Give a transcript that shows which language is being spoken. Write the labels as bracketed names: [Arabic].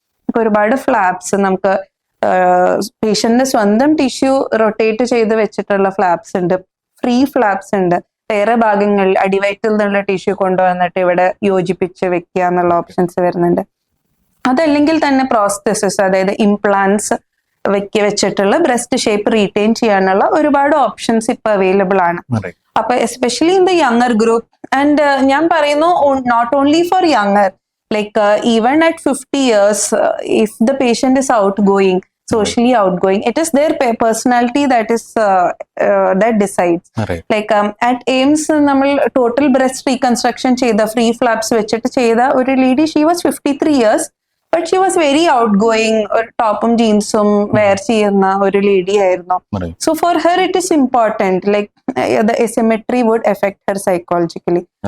[Malayalam] നമുക്ക് ഒരുപാട് ഫ്ലാപ്സ്, നമുക്ക് പേഷ്യന്റിന്റെ സ്വന്തം ടിഷ്യൂ റൊട്ടേറ്റ് ചെയ്ത് വെച്ചിട്ടുള്ള ഫ്ലാപ്സ് ഉണ്ട്, ഫ്രീ ഫ്ലാപ്സ് ഉണ്ട്. വേറെ ഭാഗങ്ങളിൽ അടിവയറ്റിൽ നിന്നുള്ള ടിഷ്യൂ കൊണ്ടുവന്നിട്ട് ഇവിടെ യോജിപ്പിച്ച് വെക്കുക എന്നുള്ള ഓപ്ഷൻസ് വരുന്നുണ്ട്. അതല്ലെങ്കിൽ തന്നെ പ്രോസ്തെസിസ്, അതായത് ഇംപ്ലാന്റ്സ് വെച്ചിട്ടുള്ള ബ്രസ്റ്റ് ഷേപ്പ് റീറ്റെയിൻ ചെയ്യാനുള്ള ഒരുപാട് ഓപ്ഷൻസ് ഇപ്പൊ അവൈലബിൾ ആണ്. [English] അപ്പൊ especially in the younger group, and [Malayalam] ഞാൻ പറയുന്നു [English] Not only for younger, like even at 50 years, if the patient is outgoing, socially outgoing, it is their personality that is that decides. [Malayalam] Like at AIMS നമ്മൾ total breast reconstruction ചെയ്ത free flaps വെച്ചിട്ട് ചെയ്ത ഒരു lady, [English] she was 53 years, but she was very outgoing, [Malayalam] ഒരു ടോപ്പും ജീൻസും wear ചെയ്യുന്ന ഒരു ലേഡി ആയിരുന്നു. [English] So for her it is important, like the asymmetry would affect her psychologically.